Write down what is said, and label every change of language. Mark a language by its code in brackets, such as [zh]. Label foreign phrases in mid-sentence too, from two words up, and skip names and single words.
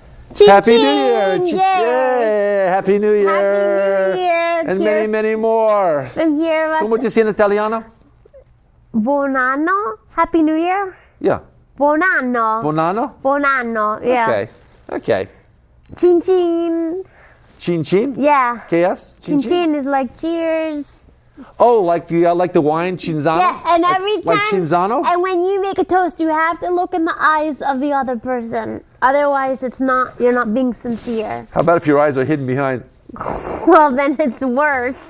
[en] Happy New Year! Yay! Happy New Year! Happy New Year! And many, many more. [it] Come dici in Italiano? Buon anno. [en] Happy New Year. Yeah. [it] Buon anno. Buon anno? Buon anno. Yeah. [en] Okay. [it] Chin chin. Chin chin? [en] Yeah. KS? [it] Chin chin [en] is like cheers. Oh, like the wine Cinzano? Yeah, and every time. Like Cinzano? And when you make a toast, you have to look in the eyes of the other person. Otherwise, you're not being sincere. How about if your eyes are hidden behind? Well, then it's worse.